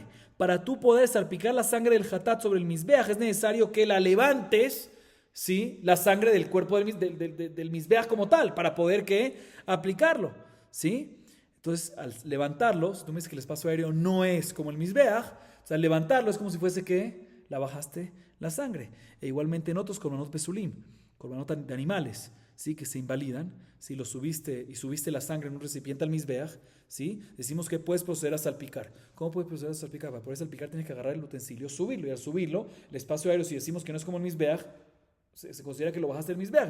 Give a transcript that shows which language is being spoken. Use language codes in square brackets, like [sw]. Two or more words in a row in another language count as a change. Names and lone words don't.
[es] Para tú poder salpicar la sangre del Hatat sobre el Mizbeach es necesario que la levantes, ¿sí? La sangre del cuerpo del Mizbeach como tal, para poder ¿qué? Aplicarlo, ¿sí? Entonces, al levantarlo, si tú me dices que el espacio aéreo no es como el Mizbeach, o sea, al levantarlo es como si fuese que la bajaste la sangre. E igualmente en otros [he] קרבנות פסולים, [es] korbanot de animales, ¿sí? Que se invalidan, si lo subiste y subiste la sangre en un recipiente al Mizbeach, ¿sí? Decimos que puedes proceder a salpicar. ¿Cómo puedes proceder a salpicar? Para poder salpicar tienes que agarrar el utensilio, subirlo, y al subirlo, el espacio aéreo, si decimos que no es como el Mizbeach, se considera que lo bajaste del Mizbeach.